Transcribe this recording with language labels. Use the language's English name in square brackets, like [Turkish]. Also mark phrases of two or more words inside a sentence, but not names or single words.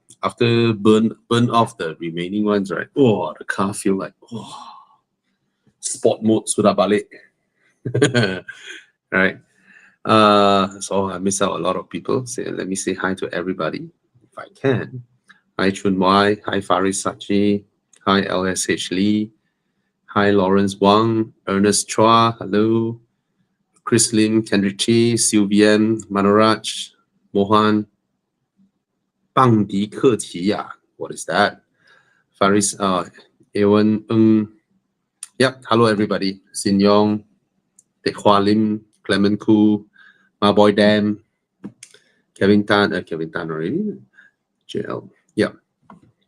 [English] After burn off the remaining ones, right? Oh, the car feel like, sport mode [Malay] sudah balik. [English] Right? So I miss out a lot of people. Let me say hi to everybody if I can. Hi Chun Wai, hi Faris Sachi, hi LSH Lee, hi Lawrence Wang, Ernest Chua, hello, Chris Lim, Kendrick Chi, Sylvian, Manoraj, Mohan, Bang Di Ke Qi. What is that? Faris Aion, yep, hello everybody. Sin Yong, Teck Hua Lim, Clement Koo, My Boy Dan, Kevin Tan already. JL. Yeah.